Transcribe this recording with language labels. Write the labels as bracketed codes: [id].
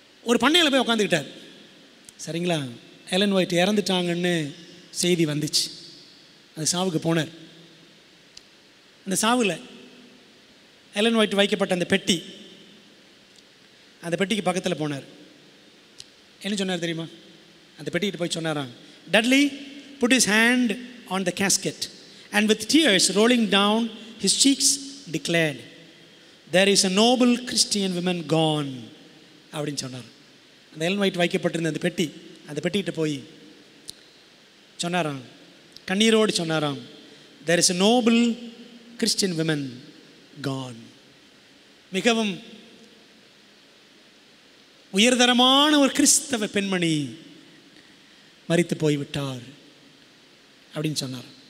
[ta] ஒரு பண்ணையில் போய் உட்காந்துக்கிட்டார். சரிங்களா? எலன் ஒயிட் இறந்துட்டாங்கன்னு செய்தி வந்துச்சு. அந்த சாவுக்கு போனார். அந்த சாவில் எலன் ஒயிட் வைக்கப்பட்ட அந்த பெட்டி, அந்த பெட்டிக்கு பக்கத்தில் போனார். என்ன சொன்னார் தெரியுமா? அந்த பெட்டிக்கிட்ட போய் சொன்னாராம், [en] Dudley put his hand on the casket and with tears rolling down his cheeks declared, there is a noble Christian woman gone [ta] அப்படின்னு சொன்னார். அந்த எலன் ஒயிட் வைக்கப்பட்டிருந்த அந்த பெட்டிக்கிட்ட போய் சொன்னாராம், கண்ணீரோடு சொன்னாராம், [en] there is a noble Christian woman gone. [ta] மிகவும் உயர்தரமான ஒரு கிறிஸ்தவ பெண்மணி மரித்து போய்விட்டார் அப்படின்னு சொன்னார்.